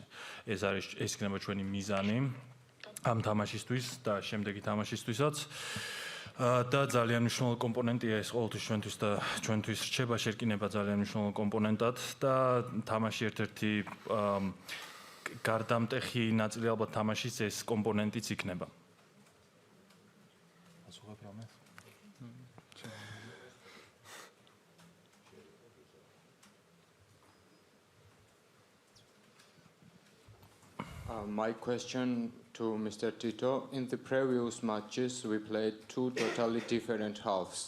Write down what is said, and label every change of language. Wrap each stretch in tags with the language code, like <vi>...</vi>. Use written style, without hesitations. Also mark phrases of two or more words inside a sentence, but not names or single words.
<ka>ეს იქნება ჩვენი მიზანი ამ თამაშისთვის და შემდეგი თამაშისთვისაც. და ძალიან მნიშვნელოვანი კომპონენტია ეს ყოველთვის ჩვენთვის და ჩვენთვის რჩება შერკინება ძალიან მნიშვნელოვანი კომპონენტად და თამაში ერთ-ერთი გარდამტეხი ნაწილი ალბათ თამაშის ეს კომპონენტიც იქნება.</ka> <en>My question to Mr. Tito, in the previous matches we played two totally different halves.</en>